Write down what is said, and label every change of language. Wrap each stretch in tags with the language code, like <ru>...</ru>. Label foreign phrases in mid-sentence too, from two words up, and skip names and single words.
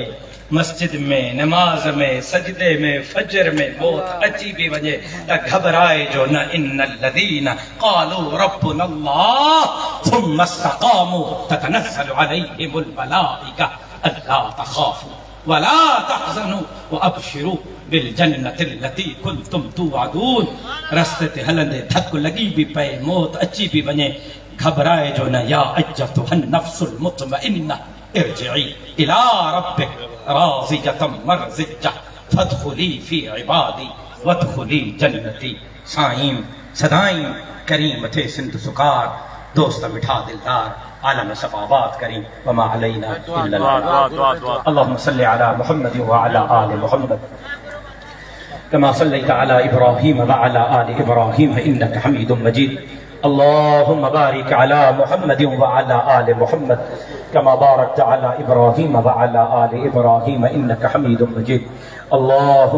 <sd>मस्जिद में, नमाज में, सजदे में, फजर में मौत अची भी वजे त घबराए जो न।</sd> <ar>إن الذين قالوا ربنا الله ثم استقاموا تتنزل عليهم الملائكة ألا تخافوا ولا تحزنوا وأبشروا بالجنة التي كنتم توعدون.</ar> <sd>रस्ते ते हलंदे थक लॻी भी पए, मौत अची भी वञे, घबराए जो न।</sd> <ar>يا أيتها النفس المطمئنة ارجعي إلى ربك راضية مرضية فادخلي في عبادي وادخلي جنتي.</ar> <sd>साईं सदाई करीम थे सिंध सुकार, दोस्त मिठा दिलदार, आलम सफ़ाबाद करीं</sd> <ar>وما علينا إلا اللهم صل على محمد وعلى آل محمد كما صليت على إبراهيم وعلى آل إبراهيم إنك حميد مجيد. اللهم بارك على محمد وعلى آل محمد كما باركت على إبراهيم وعلى آل إبراهيم إنك حميد مجيد.</ar>